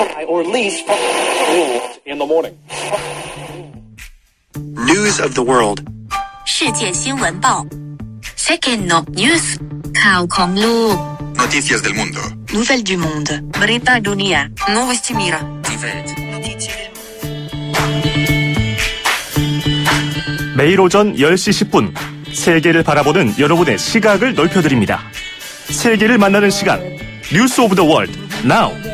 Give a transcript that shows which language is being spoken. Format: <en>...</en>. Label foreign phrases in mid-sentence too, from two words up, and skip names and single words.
<en>or lease in the morning. News of the world.</en> <zh>世界新闻报</zh> <en>Second News</en> <th>ข่าวของโลก</th> <es>Noticias del mundo.</es> <fr>Nouvelles du monde</fr> <id>Berita dunia</id> <ru>Новости мира</ru> <ko>매일 오전 10시 10분 세계를 바라보는 여러분의 시각을 넓혀드립니다. 세계를 만나는 시간 뉴스 오브 더 월드 나우.</ko>